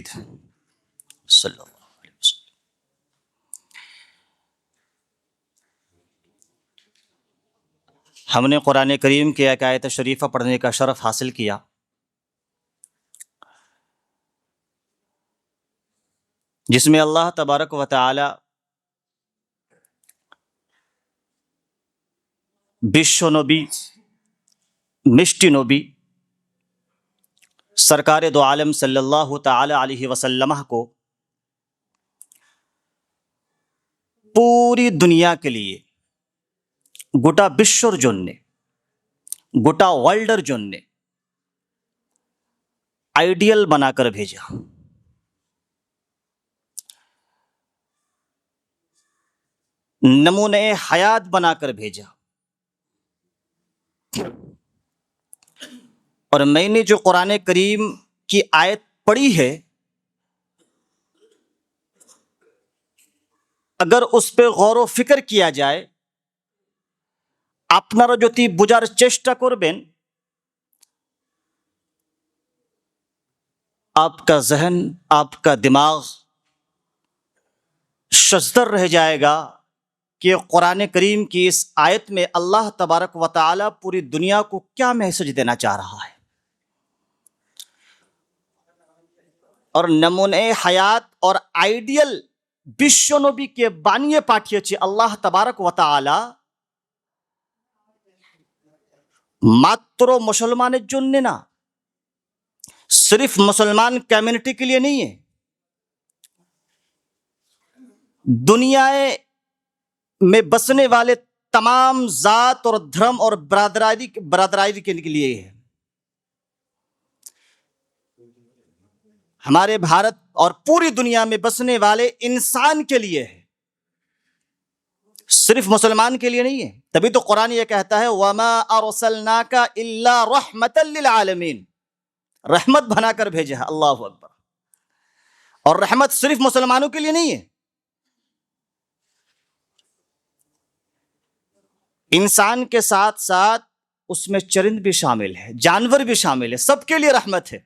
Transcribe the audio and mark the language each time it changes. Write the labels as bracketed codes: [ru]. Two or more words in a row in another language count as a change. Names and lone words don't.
[ar] صلی اللہ علیہ وسلم۔ [ur] ہم نے قرآن کریم کی ایک آیت شریفہ پڑھنے کا شرف حاصل کیا، جس میں اللہ تبارک و تعالی بشو نبی مشٹی نبی سرکار دو عالم [ar] صلی اللہ تعالی علیہ وسلم [ur] کو پوری دنیا کے لیے [bn] গোটা বিশ্বর জন্যে, গোটা ওয়ার্ল্ডের জন্যে [ur] آئیڈیل بنا کر بھیجا. نمونے حیات بنا کر بھیجا. اور میں نے جو قرآن کریم کی آیت پڑھی ہے، اگر اس پہ غور و فکر کیا جائے, [bn] আপনারা যদি বোঝার চেষ্টা করবেন, [ur] آپ کا ذہن، آپ کا دماغ ششدر رہ جائے گا کہ قرآن کریم کی اس آیت میں اللہ تبارک و تعالی پوری دنیا کو کیا میسج دینا چاہ رہا ہے۔ اور نمونے حیات اور آئیڈیل [bn] বিশ্ব নবীকে বানিয়ে পাঠিয়েছে আল্লাহ তাবারক ওয়া তাআলা মাত্র মুসলমানের জন্য না, [ur] صرف مسلمان کمیونٹی کے لیے نہیں ہے، دنیا میں بسنے والے تمام ذات اور دھرم اور برادری کے لیے ہے۔ ہمارے بھارت اور پوری دنیا میں بسنے والے انسان کے لیے ہے، صرف مسلمان کے لیے نہیں ہے۔ تبھی تو قرآن یہ کہتا ہے [ar] وَمَا أَرْسَلْنَاكَ إِلَّا رَحْمَةً لِلْعَالَمِينَ، [ur] رحمت بنا کر بھیجا ہے۔ [ar] اللہ اکبر۔ [ur] اور رحمت صرف مسلمانوں کے لیے نہیں ہے، انسان کے ساتھ ساتھ اس میں چرند بھی شامل ہے، جانور بھی شامل ہے، سب کے لیے رحمت ہے۔